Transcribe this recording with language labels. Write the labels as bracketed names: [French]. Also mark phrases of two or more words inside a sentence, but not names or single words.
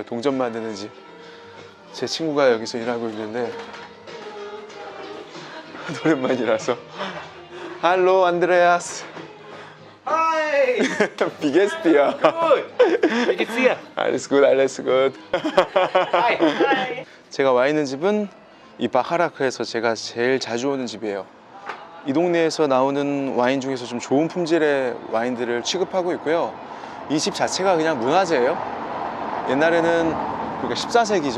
[Korean] 동전 만드는 집. 제 친구가 여기서 일하고 있는데 오랜만이라서. [German] 할로 안드레아스. [English] Hi! 비게스티야. Good! [German] Wie geht's dir? Alles gut, alles gut. [English] Hi! Hi! [Korean] 제가 와 있는 집은 이 바하라크에서 제가 제일 자주 오는 집이에요. 이 동네에서 나오는 와인 중에서 좀 좋은 품질의 와인들을 취급하고 있고요. 이 집 자체가 그냥 문화재예요. 옛날에는 그러니까 14세기죠.